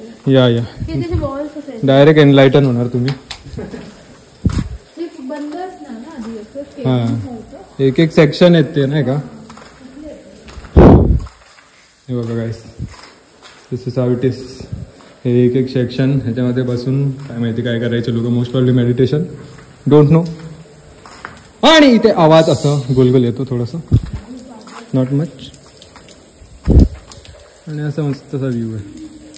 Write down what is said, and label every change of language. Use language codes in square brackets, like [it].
[mr] या direct enlighten होणार तुम्ही. हां, एक सेक्शन आहेत ते नाही का. हे बघा [en] Guys, this is how it is. [mr] हे एक सेक्शन. ह्याच्यामध्ये बसून काय माहिती काय करायचं लोक. [en] Most probably meditation, don't know. [mr] आणि इथे आवाज असं गोलगोल येतो थोडंसं, [en] Not much. [mr] आणि असं मस्त असा व्ह्यू आहे.